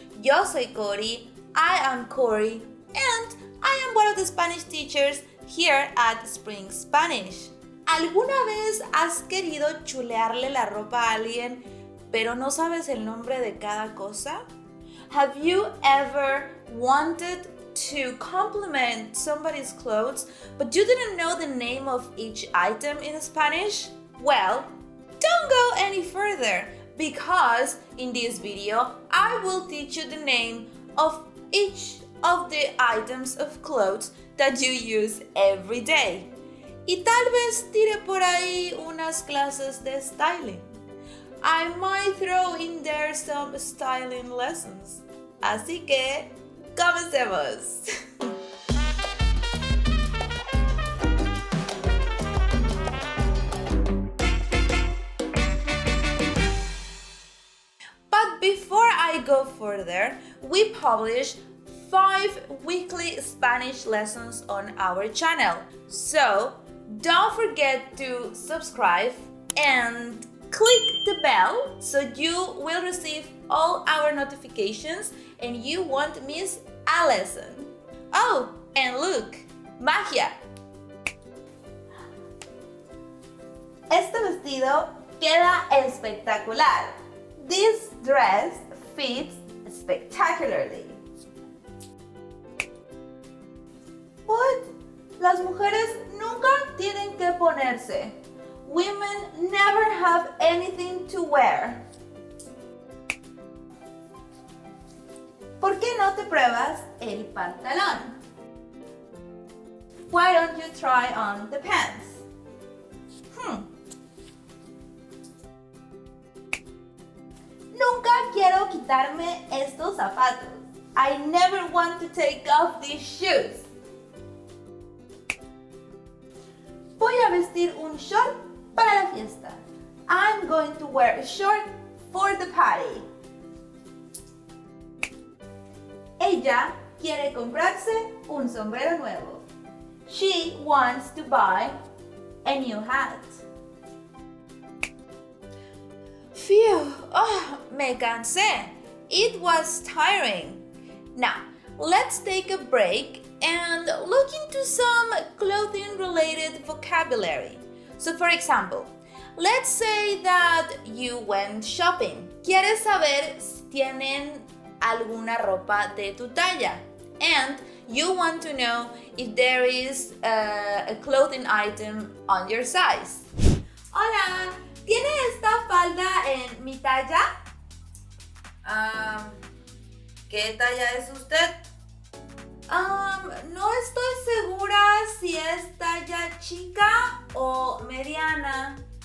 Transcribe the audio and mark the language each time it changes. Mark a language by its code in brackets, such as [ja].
[es] Yo soy Cori, [en] I am Cory, and I am one of the Spanish teachers here at Spring Spanish. [es] ¿Alguna vez has querido chulearle la ropa a alguien, pero no sabes el nombre de cada cosa? [en] Have you ever wanted to compliment somebody's clothes, but you didn't know the name of each item in Spanish? Well, don't go any further, because in this video, I will teach you the name of each of the items of clothes that you use every day. [es] Y tal vez tire por ahí unas clases de styling. [en] I might throw in there some styling lessons. [es] Así que, comencemos. [en] But before I go further, we publish 5 weekly Spanish lessons on our channel. So, don't forget to subscribe and click the bell so you will receive all our notifications and you won't miss a lesson. Oh, and look, magia. [es] Este vestido queda espectacular. [en] This dress fits spectacularly. [es] But las mujeres nunca tienen que ponerse. [en] Women never have anything to wear. [es] ¿Por qué no te pruebas el pantalón? [en] Why don't you try on the pants? [es] Nunca quiero quitarme estos zapatos. [en] I never want to take off these shoes. [es] Voy a vestir un short para la fiesta. [en] I'm going to wear a short for the party. [es] Ella quiere comprarse un sombrero nuevo. [en] She wants to buy a new hat. Phew, [es] me cansé. [en] It was tiring. Now, let's take a break and look into some clothing-related vocabulary. So, for example, let's say that you went shopping. [es] ¿Quieres saber si tienen alguna ropa de tu talla? [en] And you want to know if there is a clothing item on your size. [es] Hola, ¿tiene esta falda en mi talla? ¿Qué talla es usted? No estoy segura si es talla chica o mediana.